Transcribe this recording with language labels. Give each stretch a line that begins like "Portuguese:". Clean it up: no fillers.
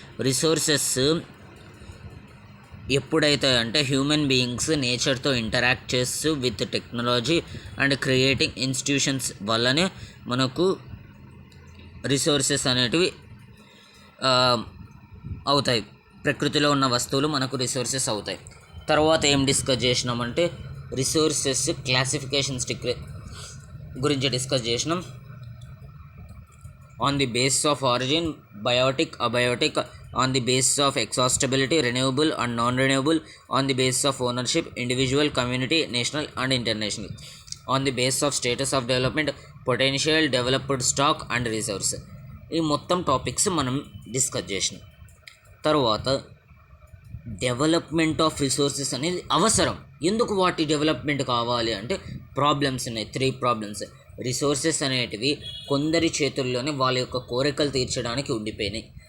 Telugu: Resources ఎప్పుడైతే అంటే human beings నేచర్తో interact చేస్తూ with technology and creating institutions వల్లనే మనకు రిసోర్సెస్ అనేటివి అవుతాయి. ప్రకృతిలో ఉన్న వస్తువులు మనకు రిసోర్సెస్ అవుతాయి. తర్వాత ఏం డిస్కస్ చేసినామంటే రిసోర్సెస్ క్లాసిఫికేషన్స్ గురించి డిస్కస్ చేసినాం.
English: on the basis of origin, biotic, abiotic, on the basis of exhaustibility, renewable and non-renewable, on the basis of ownership, individual, community, national and international, on the basis of status of development, potential, developed stock and resource.
Telugu: ఈ మొత్తం topics మనం discuss చేసినాం. తర్వాత development of resources అనేది అవసరం. ఎందుకు వాటి development కావాలి అంటే ప్రాబ్లమ్స్ ఉన్నాయి, 3 ప్రాబ్లమ్స్. రిసోర్సెస్ అనేటివి కొందరి చేతుల్లోనే వాళ్ళ యొక్క కోరికలు తీర్చడానికి ఉండిపోయినాయి.